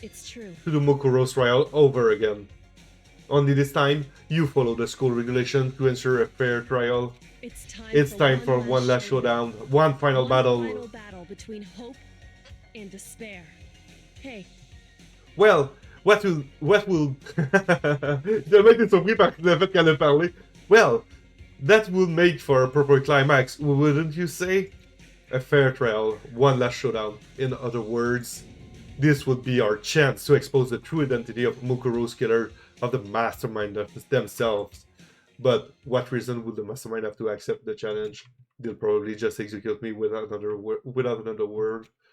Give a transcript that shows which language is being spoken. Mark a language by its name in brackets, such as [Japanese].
[English] It's true. to do Mukuro's trial over again? Only this time, you follow the school regulation to ensure a fair trial. It's Time for one last showdown, one final battle. Final battle between hope and despair. Hey, Well, what will... [French] Je mec est surpris par le fait qu'elle a parlé. [English] Well, that will make for a proper climax, wouldn't you say? A fair trial, one last showdown. In other words, this would be our chance to expose the true identity of Mukuro's killer, of the mastermind of themselves. But what reason would the mastermind have to accept the challenge? They'll probably just execute me without another word.